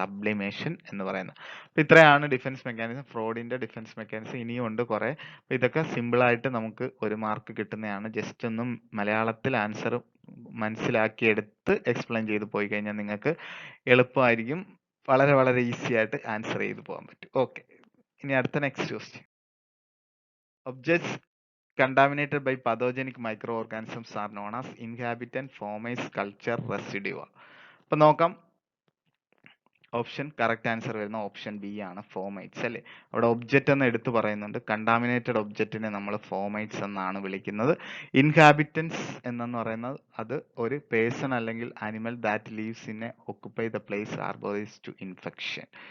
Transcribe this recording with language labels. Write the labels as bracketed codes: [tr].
[ml] Sublimation എന്ന് പറയുന്നത്. അപ്പൊ ഇത്രയാണ് ഡിഫൻസ് മെക്കാനിസം, ഫ്രോഡിന്റെ ഡിഫൻസ് മെക്കാനിസം. ഇനിയും ഉണ്ട് കുറെ. അപ്പൊ ഇതൊക്കെ സിമ്പിൾ ആയിട്ട് നമുക്ക് 1 മാർക്ക് കിട്ടുന്നതാണ്. ജസ്റ്റ് ഒന്നും മലയാളത്തിൽ ആൻസർ മനസ്സിലാക്കിയെടുത്ത് എക്സ്പ്ലെയിൻ ചെയ്ത് പോയി കഴിഞ്ഞാൽ നിങ്ങൾക്ക് എളുപ്പമായിരിക്കും. വളരെ വളരെ ഈസി ആയിട്ട് ആൻസർ ചെയ്ത് പോകാൻ പറ്റും. ഓക്കെ, ഇനി അടുത്ത next question. [en] Objects contaminated by pathogenic microorganisms are known as inhabitant, fomites, culture, residua. [ml] അപ്പൊ നോക്കാം. ഓപ്ഷൻ കറക്റ്റ് ആൻസർ വരുന്ന ഓപ്ഷൻ ബി ആണ്, ഫോമൈറ്റ്സ് അല്ലേ. അവിടെ ഒബ്ജക്റ്റ് എന്ന് എടുത്തു പറയുന്നുണ്ട്. കണ്ടാമിനേറ്റഡ് ഒബ്ജക്റ്റിനെ നമ്മൾ ഫോമൈറ്റ്സ് എന്നാണ് വിളിക്കുന്നത്. ഇൻഹാബിറ്റൻസ് എന്നു പറയുന്നത് അത് ഒരു പേഴ്സൺ അല്ലെങ്കിൽ animal [en] That lives in a occupy the place arboreous to infection.